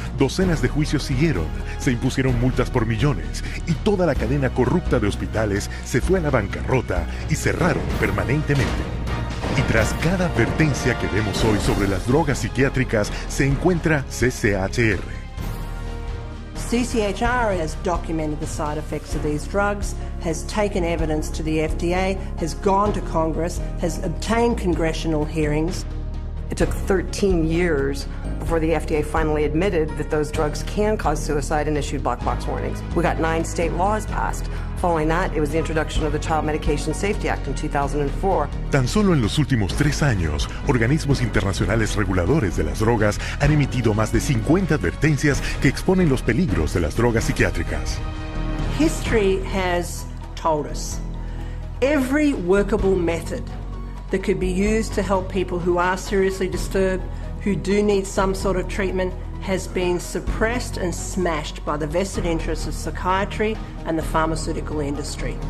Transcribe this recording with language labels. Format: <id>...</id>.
<es>Docenas de juicios siguieron, se impusieron multas por millones y toda la cadena corrupta de hospitales se fue a la bancarrota y cerraron permanentemente. Y tras cada advertencia que vemos hoy sobre las drogas psiquiátricas se encuentra CCHR.</es> <en>CCHR has documented the side effects of these drugs, has taken evidence to the FDA, has gone to Congress, has obtained congressional hearings. It took 13 years before the FDA finally admitted that those drugs can cause suicide and issued black box warnings. We got 9 state laws passed. Following that, it was the introduction of the Child Medication Safety Act in 2004.</en> <es>Tan solo en los últimos 3 años, organismos internacionales reguladores de las drogas han emitido más de 50 advertencias que exponen los peligros de las drogas psiquiátricas.</es> <en>History has told us every workable method that could be used to help people who are seriously disturbed, who do need some sort of treatment, has been suppressed and smashed by the vested interests of psychiatry and the pharmaceutical industry.</en>